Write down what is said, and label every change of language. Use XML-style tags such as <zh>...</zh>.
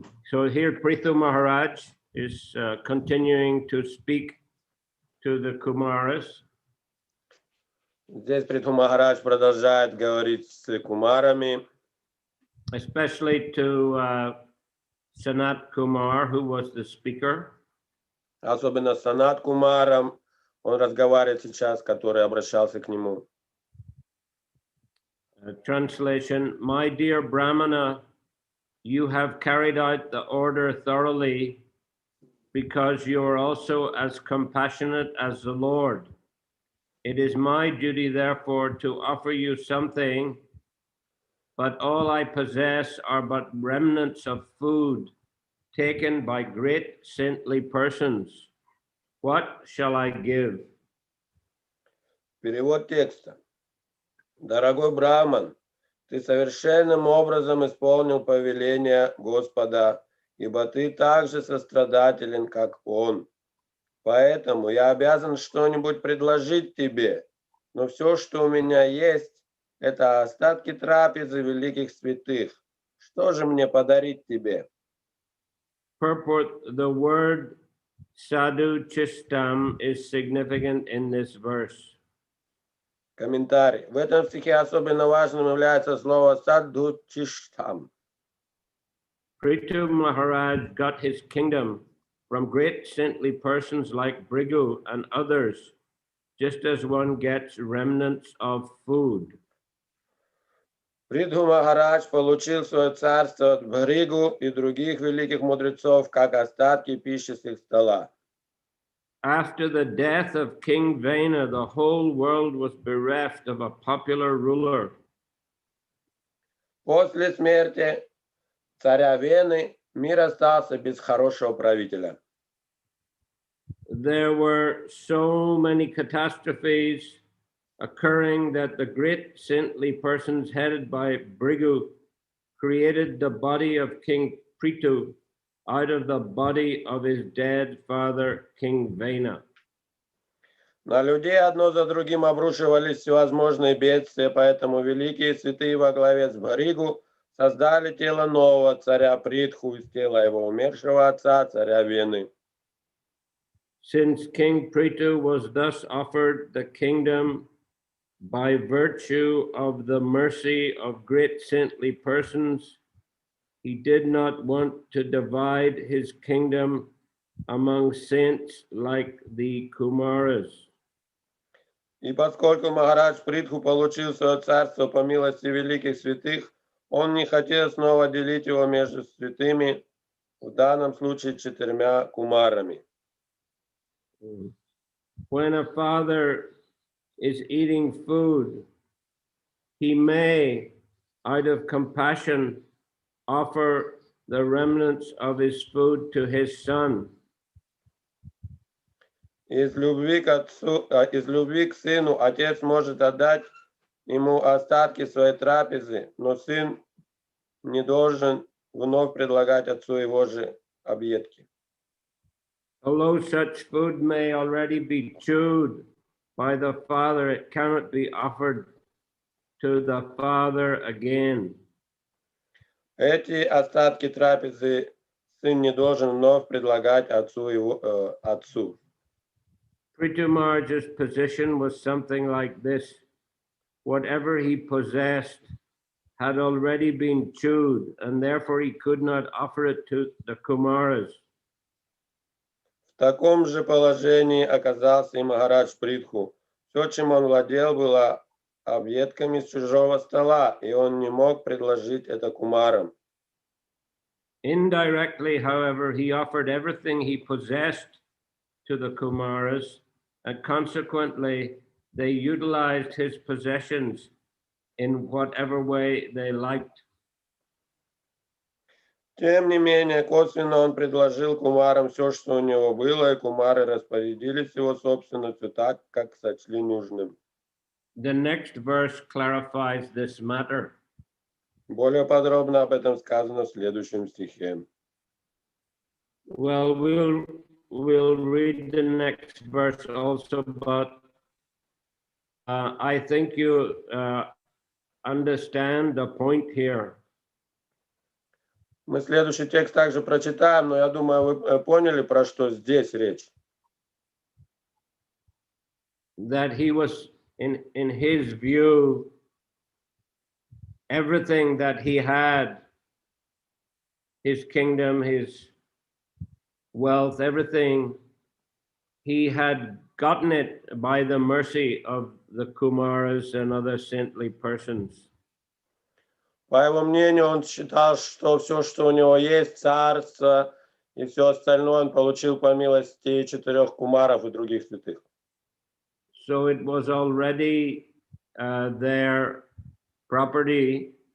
<en>So here Prithu Maharaj is continuing to speak to the Kumaras.</en> <ru>Здесь Притху Махарадж продолжает говорить с кумарами.</ru> <en>Especially to Sanat Kumar, who was the speaker.</en> <ru>Особенно с Санат Кумаром. Он разговаривает сейчас, который обращался к нему.</ru> <en>Translation: My dear Brahmana, you have carried out the order thoroughly because you are also as compassionate as the Lord. It is my duty, therefore, to offer you something, but all I possess are but remnants of food taken by great saintly persons. What shall I give?</en> <ru>Перевод текста. Дорогой Брахман, ты совершенным образом исполнил повеление Господа, ибо ты так же сострадателен, как Он. Поэтому я обязан что-нибудь предложить тебе, но все, что у меня есть, это остатки трапезы великих святых. Что же мне подарить тебе?</ru> <en>Purport: the word sadhu chistam is significant in this verse.</en> <ru>Комментарий. В этом стихе особенно важным является слово садху чиштам.</ru> <en>Prithu Maharaj got his kingdom from great saintly persons like Brigu and others, just as one gets remnants of food.</en> <ru>Притху Махарадж получил свое царство от Бригу и других великих мудрецов, как остатки пищи с их стола.</ru> <en>After the death of King Vena, the whole world was bereft of a popular ruler.</en> <ru>После смерти царя Вены мир остался без хорошего правителя.</ru> <en>There were so many catastrophes occurring that the great saintly persons headed by Brigu created the body of King Prithu out of the body of his dead father, King Vena.</en> <ru>На людей одно за другим обрушивались всевозможные бедствия, поэтому великие святые во главе с Бригу создали тело нового царя Притху из тела его умершего отца, царя Вены.</ru> <en>Since King Prithu was thus offered the kingdom by virtue of the mercy of great saintly persons, he did not want to divide his kingdom among saints like the Kumaras.</en> <ru>И поскольку Махарадж Притху получил свое царство по милости великих святых, он не хотел снова делить его между святыми, в данном случае 4 кумарами.</ru> <en>When a father is eating food, he may, out of compassion, offer the remnants of his food to his son.</en> <ru>Из любви к сыну отец может отдать ему остатки своей трапезы, но сын не должен вновь предлагать отцу его же объедки.</ru> <en>Although such food may already be chewed by the father, it cannot be offered to the father again.</en> <ru>Эти остатки трапезы сын не должен вновь предлагать отцу.</ru> <en>Prithu Maharaj's position was something like this. Whatever he possessed had already been chewed, and therefore he could not offer it to the Kumaras.</en> <ru>В таком же положении оказался и Махарадж Притху. Все, чем он владел, было объедками с чужого стола, и он не мог предложить это кумарам.</ru> <en>Indirectly, however, he offered everything he possessed to the Kumaras, and consequently, they utilized his possessions in whatever way they liked.</en> <ru>Тем не менее, косвенно он предложил кумарам все, что у него было, и кумары распорядились его собственностью так, как сочли нужным.</ru> <en>The next verse clarifies this matter.</en> <ru>Более подробно об этом сказано в следующем стихе.</ru> <en>Well, we'll read the next verse also, but I think you understand the point here.</en> <ru>Мы следующий текст также прочитаем, но я думаю, вы поняли, про что здесь речь.</ru> <en>That he was, in his view, everything that he had, his kingdom, his wealth, everything, he had gotten it by the mercy of the Kumaras and other saintly persons.</en> <ru>По его мнению, он считал, что все, что у него есть, царство и все остальное, он получил по милости 4 кумаров и других святых.</ru> <en>So it was already their property.</en>